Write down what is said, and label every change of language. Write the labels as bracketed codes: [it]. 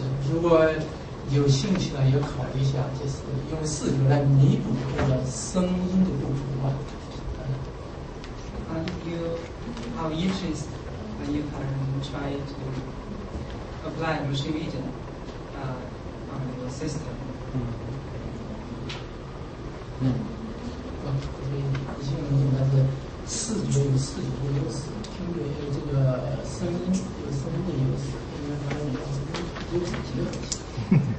[zh] 如果有兴趣呢，也考虑一下，就是用视觉来弥补这个声音的不足吧。 [en] If you have interest, you can try to apply machine vision on your system. [zh] 应该是视觉有视觉的优势，听觉有这个声音有声音的优势，应该把两个优势结合起来。